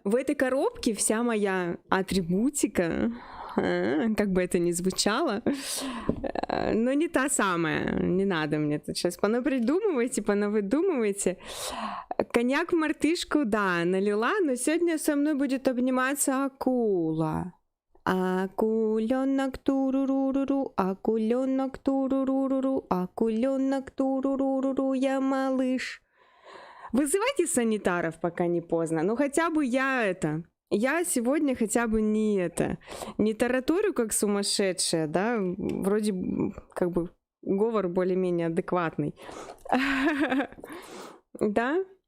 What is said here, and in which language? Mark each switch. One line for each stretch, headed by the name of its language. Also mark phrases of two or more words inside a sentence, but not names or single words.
Russian: В этой коробке вся моя атрибутика, как бы это ни звучало, но не та самая. Не надо мне тут сейчас понапридумывайте, понавыдумывайте. Коньяк в мартышку, да, налила, но сегодня со мной будет обниматься акула. Акуленок туруруруру, акуленок туруруруру, акуленок туруруруру, я малыш. Вызывайте санитаров, пока не поздно. Ну хотя бы я сегодня хотя бы не тараторю как сумасшедшая, да, вроде как бы говор более-менее адекватный. Да?